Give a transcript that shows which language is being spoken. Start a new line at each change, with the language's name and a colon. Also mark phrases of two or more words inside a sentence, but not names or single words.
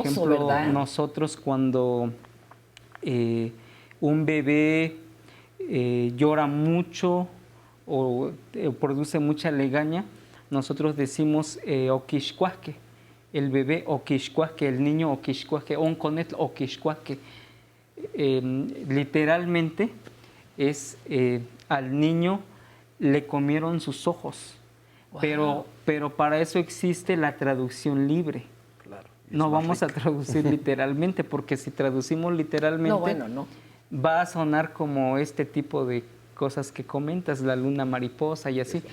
Spanish: por ejemplo, ¿verdad? Nosotros cuando un bebé llora mucho o produce mucha legaña, nosotros decimos oquixcuasque, el bebé oquixcuasque, el niño oquixcuasque,
Nahuatl languages: onconet oquixcuasque.
Spanish: Literalmente es al niño le comieron sus ojos, Wow. pero para eso existe la traducción libre. No vamos a traducir literalmente, porque si traducimos literalmente, va a sonar como este tipo de cosas que comentas, la luna mariposa y así.